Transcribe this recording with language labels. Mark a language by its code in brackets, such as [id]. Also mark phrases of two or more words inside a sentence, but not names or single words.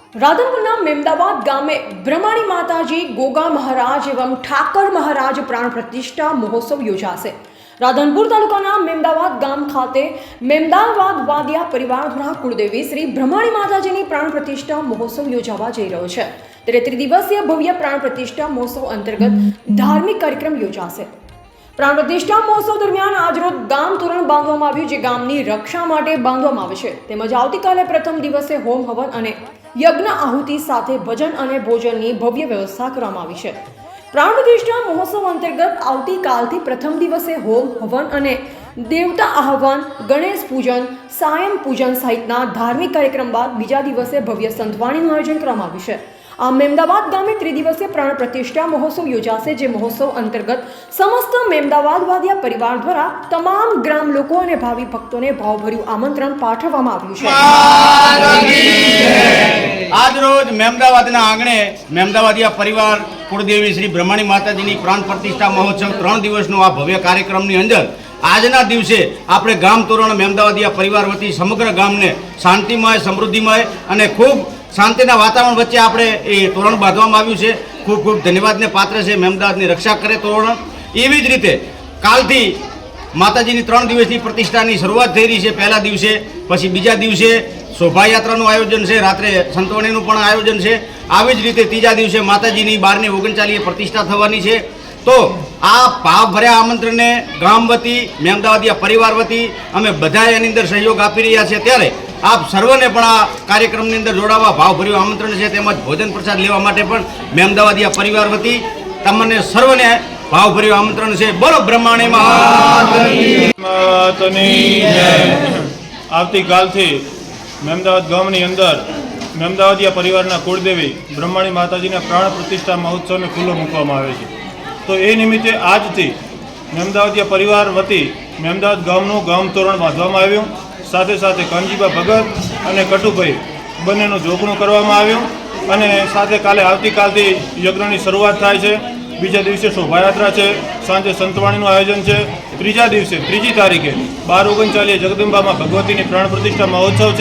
[gu] રાધનપુરના મેમદાવાદ ગામ મેં બ્રહ્માણી માતાજી ગોગા મહારાજ એવં ઠાકર મહારાજ પ્રાણ પ્રતિષ્ઠા મહોત્સવ યોજાશે। રાધનપુર તાલુકાના મેમદાવાદ ગામ ખાતે મેમદાવાદ વાદિયા પરિવાર દ્વારા કુળદેવી શ્રી બ્રહ્માણી માતાજીની પ્રાણ પ્રતિષ્ઠા મહોત્સવ યોજાવા જઈ રહ્યો છે। ત્યારે ત્રિદિવસીય ભવ્ય પ્રાણ પ્રતિષ્ઠા મહોત્સવ અંતર્ગત ધાર્મિક કાર્યક્રમ યોજાશે। પ્રાણ પ્રતિષ્ઠા મહોત્સવ દરમિયાન આજરોજ ગામ તોરણ બાંધવામાં આવ્યું, જે ગામની રક્ષા માટે બાંધવામાં આવે છે। તેમજ આવતીકાલે પ્રથમ દિવસે હોમ હવન અને યજ્ઞ આહુતિ સાથે ભજન અને ભોજનની ભવ્ય વ્યવસ્થા કરવામાં આવી છે। પ્રાણ પ્રતિષ્ઠા મહોત્સવ અંતર્ગત આવતીકાલથી પ્રથમ દિવસે હોમ હવન અને દેવતા આહ્વાન, ગણેશ પૂજન, સાયં પૂજન સહિતના ધાર્મિક કાર્યક્રમ બાદ બીજા દિવસે ભવ્ય સંતવાણીનું आयोजन કરવામાં આવ્યું છે। આ મેમદાવાદ ગામે ત્રિદિવસીય પ્રાણ પ્રતિષ્ઠા મહોત્સવ યોજાશે, જે મહોત્સવ અંતર્ગત સમસ્ત મેમદાવાદ વાદિયા પરિવાર દ્વારા તમામ ગ્રામ લોકો અને ભાવિ ભક્તોને ભાવભર્યું આમંત્રણ પાઠવવામાં આવ્યું છે। આજ રોજ મેમદાવાદના આંગણે મેમદાવાદિયા પરિવાર કુળદેવી શ્રી બ્રહ્માણી માતાજીની પ્રાણ પ્રતિષ્ઠા મહોત્સવ 3 દિવસનો આ ભવ્ય કાર્યક્રમની અંદર આજના દિવસે આપણે ગામ તોરણ મેમદાવાદિયા પરિવાર વતી સમગ્ર ગામને શાંતિમય, સમૃદ્ધિમય અને ખૂબ શાંતિના વાતાવરણ વચ્ચે આપણે એ તોરણ બાંધવામાં આવ્યું છે। ખૂબ ખૂબ ધન્યવાદને પાત્ર છે। મેમદાવાદની રક્ષા કરે તોરણ। એવી જ રીતે કાલથી માતાજીની 3 દિવસની પ્રતિષ્ઠાની શરૂઆત થઈ રહી છે। પહેલા દિવસે, પછી બીજા દિવસે શોભાયાત્રાનું આયોજન છે, રાત્રે સંતવાણીનું પણ આયોજન છે। આવી જ રીતે ત્રીજા દિવસે માતાજીની 12:39 પ્રતિષ્ઠા થવાની છે। તો આ ભાવ ભર્યા આમંત્રણ ને ગામ વતી મેમદાવાદિયા પરિવાર વતી અમે બધાએ એની અંદર સહયોગ આપી રહ્યા છે। ત્યારે આપ સર્વને પણ આ કાર્યક્રમની અંદર જોડાવા ભાવ ભર્યું આમંત્રણ છે। તેમજ ભોજન પ્રસાદ લેવા માટે પણ મેમદાવાદિયા પરિવાર વતી તમને સર્વને ભાવ ભર્યું આમંત્રણ છે। બોલો બ્રહ્માણી માતાની જય। આવતી કાલથી મેમદાવાદ ગામની અંદર મેમદાવાદિયા પરિવારના કુળદેવી બ્રહ્માણી માતાજીના પ્રાણ પ્રતિષ્ઠા મહોત્સવને ખુલ્લો મૂકવામાં આવે છે। તો એ નિમિત્તે આજ થી મેમદાવાદિયા પરિવાર વતી મેમદાવાદ ગામનું ગામ તોરણ બાંધવામાં આવ્યું। સાથે સાથે કાનજીબા ભગત અને કટુભાઈ બંનેનું જોગણું કરવામાં આવ્યું અને સાથે કાલે આવતીકાલથી યજ્ઞની શરૂઆત થાય છે। બીજા દિવસે શોભાયાત્રા છે, સાંજે સંતવાણીનું આયોજન છે। ત્રીજા દિવસે 3જી તારીખે 12:39 જગદંબામાં ભગવતીની પ્રાણ પ્રતિષ્ઠા મહોત્સવ છે।